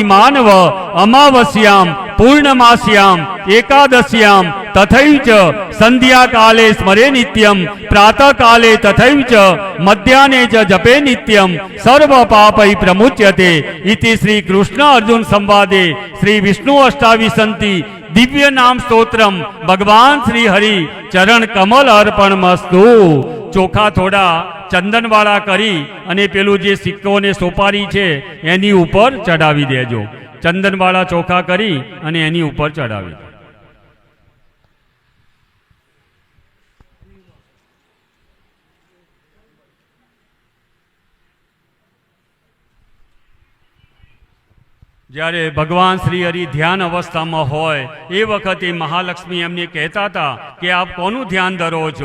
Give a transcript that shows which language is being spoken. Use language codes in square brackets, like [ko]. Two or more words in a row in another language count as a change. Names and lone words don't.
[sa] मानव अमावस्यां पूर्णमास्यां एकादश्यां तथैव च संध्या काले स्मरे नित्यं प्रातः काले तथैव च मध्याह्ने च जपे नित्यं सर्व पापै प्रमुच्यते इति श्री कृष्ण अर्जुन संवादे श्री विष्णु अष्टाविंशति दिव्य नाम स्तोत्रम भगवान श्री हरि चरण कमल अर्पणमस्तु। [gu] ચોખા થોડા ચંદનવાળા કરી અને પેલું જે સિક્કો ને સોપારી છે એની ઉપર ચડાવી દેજો. ચંદનવાળા ચોખા કરી અને એની ઉપર ચડાવી. જ્યારે ભગવાન શ્રી હરિ ધ્યાન અવસ્થામાં હોય એ વખતે મહાલક્ષ્મી એમને કહેતા હતા કે આપ કોનું ધ્યાન ધરો છો?